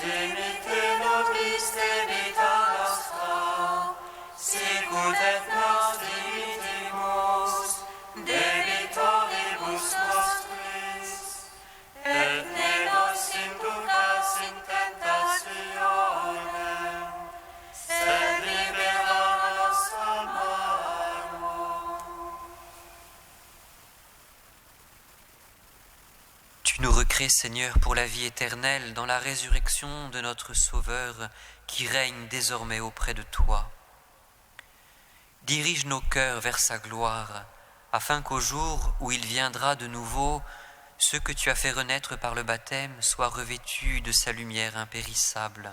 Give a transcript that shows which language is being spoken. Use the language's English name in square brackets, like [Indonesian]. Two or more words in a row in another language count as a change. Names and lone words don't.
[Latin] dimitte nobis debita nostra, sicut et nos dimittimus debitoribus nostris, et ne nos inducas in tentationem, sed libera nos a malo. [French] Tu nous recrées, Seigneur, pour la vie éternelle dans la résurrection de notre Sauveur qui règne désormais auprès de toi. Dirige nos cœurs vers sa gloire, afin qu'au jour où il viendra de nouveau, ceux que tu as fait renaître par le baptême soient revêtus de sa lumière impérissable.